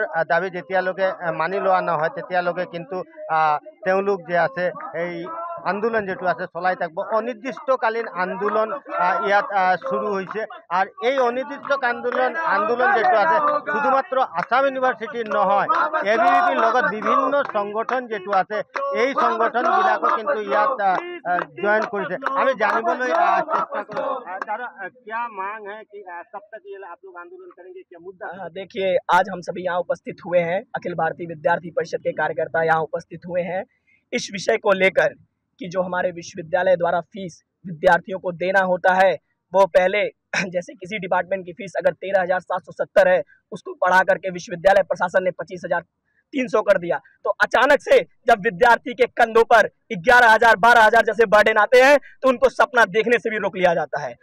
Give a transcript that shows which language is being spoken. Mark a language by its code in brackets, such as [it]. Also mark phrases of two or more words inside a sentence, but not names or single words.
[as] দাবী যেতিয়ালৈকে মানি লোৱা নহয় তেতিয়ালৈকে কিন্তু তেওঁলোক যে আছে এই আন্দোলন যেটো আছে চলাই থাকিব অনিৰ্দিষ্টকালীন আন্দোলন ইয়াত [bn] শুরু হয়েছে আর [as] এই অনির্দিষ্টকালীন আন্দোলন যেটো আছে শুধুমাত্র আসাম ইউনিভার্সিটির নহয় এবিভিপির লগত বিভিন্ন সংগঠন যেটো আছে এই সংগঠন বিলাকও কিন্তু ইয়াত জয়েন করেছে আমি জানিবলৈ চেষ্টা কৰো দাদা [hi] क्या मांग है कि कब तक ये आप लोग आंदोलन करेंगे क्या मुद्दा देखिए आज हम सभी यहाँ उपस्थित हुए हैं अखिल भारतीय विद्यार्थी परिषद के कार्यकर्ता यहाँ उपस्थित हुए हैं इस विषय को लेकर कि जो हमारे विश्वविद्यालय द्वारा फीस विद्यार्थियों को देना होता है वो पहले जैसे किसी डिपार्टमेंट की फीस अगर 13,770 है उसको बढ़ा करके विश्वविद्यालय प्रशासन ने 25,300 कर दिया तो अचानक से जब विद्यार्थी के कंधों पर 11,000 12,000 जैसे बर्डन आते हैं तो उनको सपना देखने से भी रोक लिया जाता है।